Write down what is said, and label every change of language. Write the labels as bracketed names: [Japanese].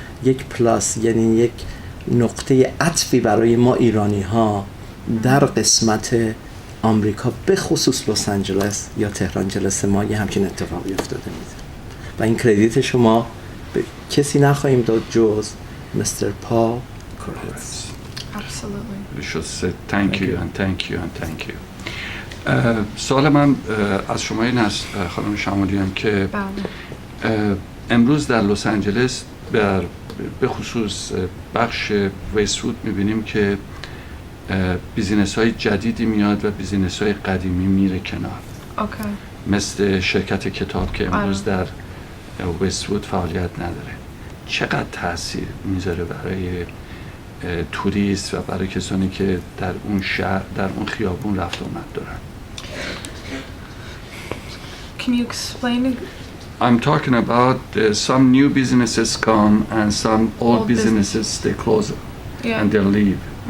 [Persian] یک پلاس یعنی یک نقطه عطفی برای ما ایرانی ها در قسمت آمریکا به خصوص لس آنجلس یا تهران جلسه ما یه همچین اتفاقی افتاده میده و این کردیت شما به کسی نخواهیم داد جز مستر پال کورتز. [English] Absolutely. We should say thank you and thank you and thank you. [Persian] سوال من از شما این است خانم شمالیان که امروز در لس آنجلس به خصوص بخش وست‌وود میبینیم که بیزینس های جدیدی میاد و بیزینس های قدیمی میره کنار. مثل شرکت کتاب که امروز در وست‌وود فعالیت نداره. چقدر تاثیر میذاره برای توریست و برای کسانی که در اون شهر در اون خیابون رفت و آمد دارن؟ [English] Can you explain? I'm talking about some new businesses come and some old businesses they close and they leave.